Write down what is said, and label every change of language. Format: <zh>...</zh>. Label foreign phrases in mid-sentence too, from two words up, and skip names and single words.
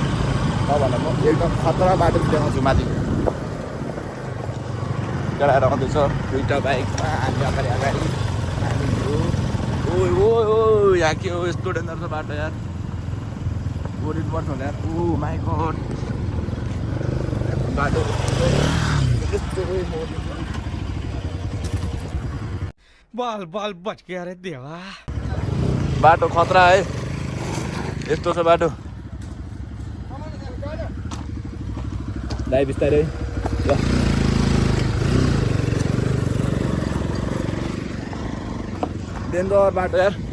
<ne>तपाईँहरूलाई म एकदम खतरा बाटो चाहिँ देखाउँछु माथि। चढाएर आउँदैछ दुईवटा बाइकमा, हामी अगाडि हामी ओ यहाँ के हो यस्तो डेन्जर छ बाटो यार। ओरिनुपर्छ होला यार।</ne> <en>oh my god</en> <ne>बाटो यस्तो</ne> <hi>बाल बाल बच गया रे देवा।</hi> <ne>बाटो खतरा है, यस्तो छ बाटो। दाइ बिस्तारै ल। डेन्जर बाटो यार।</ne>